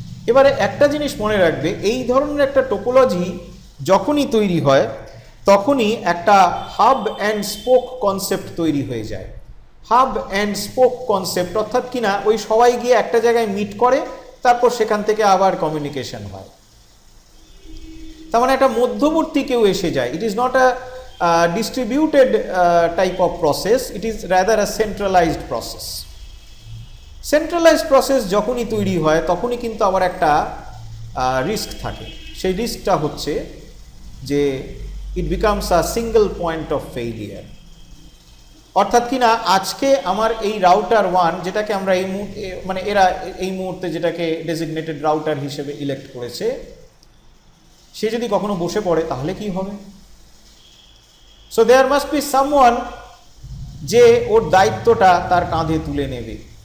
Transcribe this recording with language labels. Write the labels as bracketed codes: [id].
[bn] এবারে একটা জিনিস মনে রাখবে, এই ধরনের একটা টোপোলজি যখনই তৈরি হয় তখনই একটা হাব অ্যান্ড স্পোক কনসেপ্ট তৈরি হয়ে যায়। হাব অ্যান্ড স্পোক কনসেপ্ট অর্থাৎ কিনা ওই সবাই গিয়ে একটা জায়গায় মিট করে, তারপর সেখান থেকে আবার কমিউনিকেশন হয়। তার মানে একটা মধ্যবর্তী কেউ এসে যায়। [en] It is not a distributed type of process, it is rather a centralized process. [bn] Centralized process যখনই তৈরি হয় তখনই কিন্তু আবার একটা রিস্ক থাকে। সেই রিস্কটা হচ্ছে যে [en] it becomes a single point of failure। [bn] অর্থাৎ কিনা আজকে আমার এই রাউটার 1 যেটাকে আমরা এই মুহূর্তে মানে এরা এই মুহূর্তে যেটাকে ডেজিগনেটেড রাউটার হিসেবে ইলেক্ট করেছে, সে যদি কখনো বসে পড়ে তাহলে কি হবে? [en] So there must be someone [bn] যে ওর দায়িত্বটা তার কাঁধে তুলে নেবে।